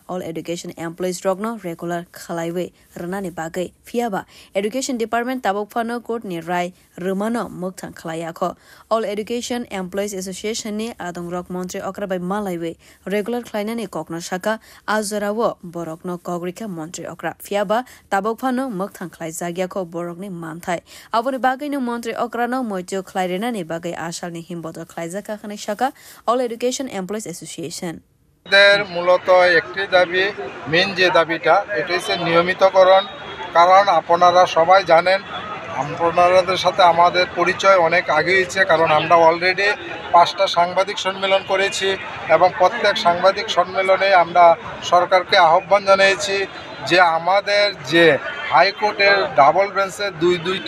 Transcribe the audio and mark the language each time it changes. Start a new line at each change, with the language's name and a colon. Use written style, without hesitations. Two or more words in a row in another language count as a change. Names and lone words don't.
Kok Borok: All Education Employees rogno regular khalaiwe ranani bagai fiaba Education Department tabok phano court ni rai rumano mukthang khalaya kho All Education Employees Association ni adongrok Montri Okrabai Malaiwe regular klainani kokno shaka azarawo borokno kogrika Montri Okra fiaba tabok phano mukthang khlai jagya kho borokni manthai aboni bagai no Montri Okra no mojo khlairena ni bagai ashal ni himboto khlaijaka khane shaka All Education Employees Association
Bangla: দের মূলত একটি দাবি মেন যে দাবিটা এটা হচ্ছে নিয়মিতকরণ কারণ আপনারা সবাই জানেন আপনাদের সাথে আমাদের পরিচয় অনেক আগে হয়েছে কারণ আমরা অলরেডি 5টা সাংবাদিক সম্মেলন করেছি এবং প্রত্যেক সাংবাদিক সম্মেলনে আমরা সরকারকে আহ্বান জানিয়েছি যে আমাদের যে হাইকোর্টের
English: double bench
Bangla: দুইটি